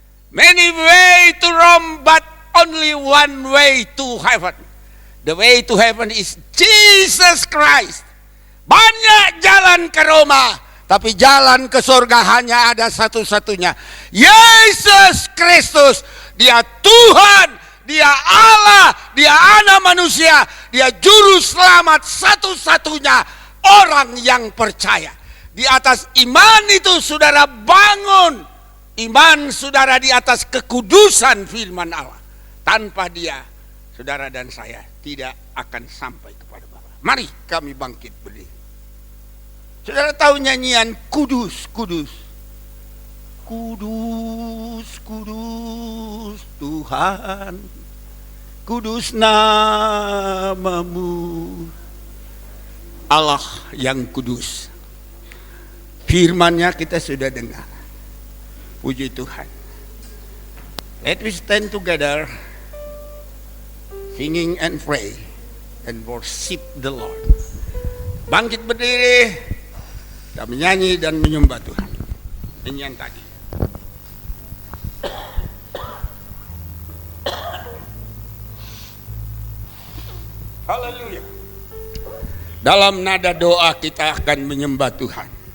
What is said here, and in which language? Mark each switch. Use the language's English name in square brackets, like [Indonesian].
[English] Many way to Rome, but only one way to heaven. The way to heaven is Jesus Christ. [Indonesian] Banyak jalan ke Roma, tapi jalan ke surga hanya ada satu-satunya. Yesus Kristus. Dia Tuhan, Dia Allah, Dia anak manusia, Dia juru selamat satu-satunya orang yang percaya. Di atas iman itu saudara bangun. Iman saudara di atas kekudusan firman Allah. Tanpa Dia, saudara dan saya tidak akan sampai kepada Bapa. Mari kami bangkit berdiri. Saudara tahu nyanyian kudus, kudus. Kudus, kudus Tuhan, kudus namamu. Allah yang kudus. Firman-Nya kita sudah dengar. Puji Tuhan. [English] Let we stand together, singing and pray and worship the Lord. [Indonesian] Bangkit berdiri, kita menyanyi dan menyembah Tuhan. Nyanyian tadi. Haleluya. Dalam nada doa kita akan menyembah Tuhan.